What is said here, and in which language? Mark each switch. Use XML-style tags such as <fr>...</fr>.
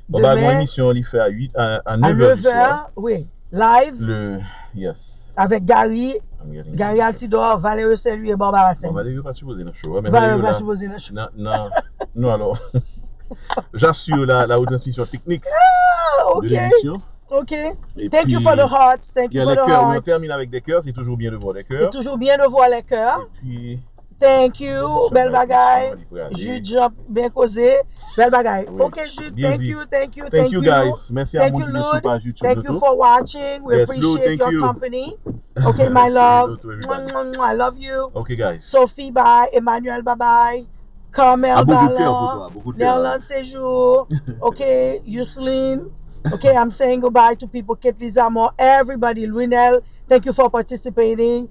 <fr>Bon, bah, mon émission, on y fait à 9h. Oui. Live.</fr> <en>Yes.</en> <fr>Avec Gary Altidore, Valérie Saint-Louis et Barbara Saint. Valérie pas supposé dans le show. Valérie pas supposé dans le show. Non, alors. J'assure la retransmission technique de l'émission. OK.</fr> <en>Thank you for the hearts. Thank you for the hearts.</en> <fr>On termine avec des cœurs. C'est toujours bien de voir les cœurs. C'est toujours bien de voir les cœurs. Et puis.</fr> <en>Thank you,</en> <fr>belle bagaille. Jude Job, bien causé. Belle bagaille. Oui.</fr> <en>OK, Jude, thank you. Thank you, guys.</en> <fr>Merci à vous qui nous suivez sur YouTube.</fr> <en>Thank you for watching. We appreciate your company. OK, my love. I love you. OK, guys. Sophie, bye. Emmanuel, bye-bye. Carmel, bye. Nerland Séjour. OK, Yuslin. OK, I'm saying goodbye to people. Kate Lisa Moore, everybody. Lunel, thank you for participating.</en>